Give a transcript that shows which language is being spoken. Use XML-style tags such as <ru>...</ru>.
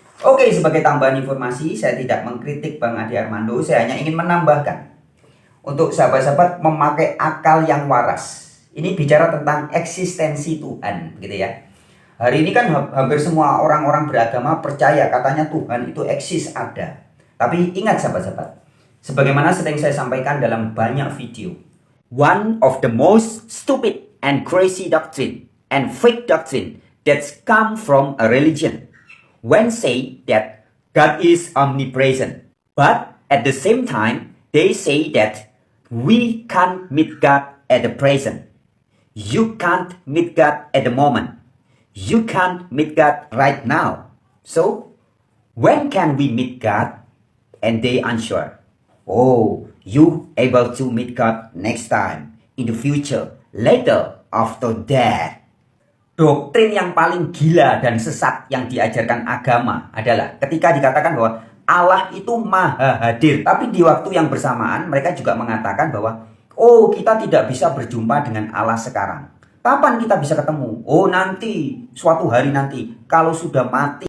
<id>Oke, sebagai tambahan informasi, saya tidak mengkritik Bang Adi Armando, saya hanya ingin menambahkan untuk sahabat-sahabat memakai akal yang waras. Ini bicara tentang eksistensi Tuhan, begitu ya. Hari ini kan hampir semua orang-orang beragama percaya katanya Tuhan itu eksis, ada. Tapi ingat sahabat-sahabat, sebagaimana sering saya sampaikan dalam banyak video,</id> <en>one of the most stupid and crazy doctrine and fake doctrine that's come from a religion when say that God is omnipresent, but at the same time they say that we can't meet God at the present. You can't meet God at the moment. You can't meet God right now. So, when can we meet God? And they answer, oh, you able to meet God next time, in the future, later, after that.</en> <id>Doktrin yang paling gila dan sesat yang diajarkan agama adalah ketika dikatakan bahwa Allah itu maha hadir. Tapi di waktu yang bersamaan mereka juga mengatakan bahwa oh, kita tidak bisa berjumpa dengan Allah sekarang. Kapan kita bisa ketemu? Oh, nanti, suatu hari nanti, kalau sudah mati.</id>